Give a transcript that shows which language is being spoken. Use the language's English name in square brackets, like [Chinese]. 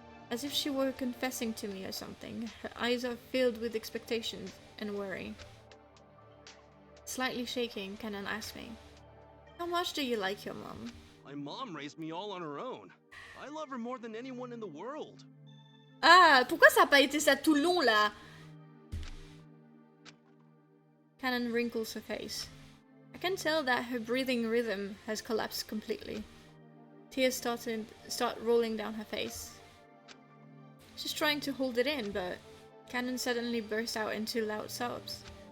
[English] As if she were confessing to me or something, her eyes are filled with expectation and worry. Slightly shaking, Canon asks me, how much do you like your mom? My mom raised me all on her own. I love her more than anyone in the world. [French] Ah, pourquoi ça a pas été ça tout le long là? [English] Canon wrinkles her face. I can tell that her breathing rhythm has collapsed completely. Tears start rolling down her face. She's trying to hold it in, but Canon suddenly bursts out into loud sobs.